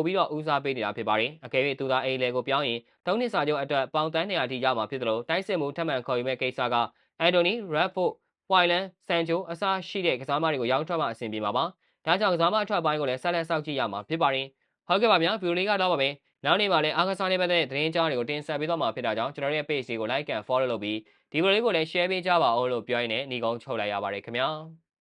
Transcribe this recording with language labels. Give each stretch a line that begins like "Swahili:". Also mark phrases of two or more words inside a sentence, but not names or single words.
Burmese: ပြီးတော့ဦးစားပေးနေတာဖြစ်ပါတယ်။အကယ်၍သူသာအေလီလေကိုပြောင်းရင်3နှစ်စာချုပ်အတွက်ပေါင်တန်း100ထိရမှာဖြစ်သလိုတိုက်စစ်မှုထပ်မံခေါ်ယူမဲ့ကိစ္စကအန်တိုနီ Rashford, ဝိုင်လန်, ဆန်ချိုအစရှိတဲ့ကစားမတွေကိုရောင်းထွက်မှအဆင်ပြေမှာပါ။ဒါကြောင့်ကစားမအထွက်ပိုင်းကိုလည်းဆက်လက်စောင့်ကြည့်ရမှာဖြစ်ပါတယ်။ဟုတ်ကဲ့ပါဗျာဗီဒီယိုလေးကတော့ပါပဲ။နောက်နေ့မှာလည်းအားကစားနဲ့ပတ်သက်တဲ့သတင်းကြားတွေကိုတင်ဆက်ပေးသွားမှာဖြစ်တာကြောင့်ကျွန်တော်ရဲ့ page လေးကို
English: like and follow
Burmese: လုပ်ပြီးဒီဗီဒီယိုလေးကိုလည်း share ပေးကြပါဦးလို့ပြောရင်းနဲ့ညီကုန်းချုပ်လိုက်ရပါတယ်ခင်ဗျာ။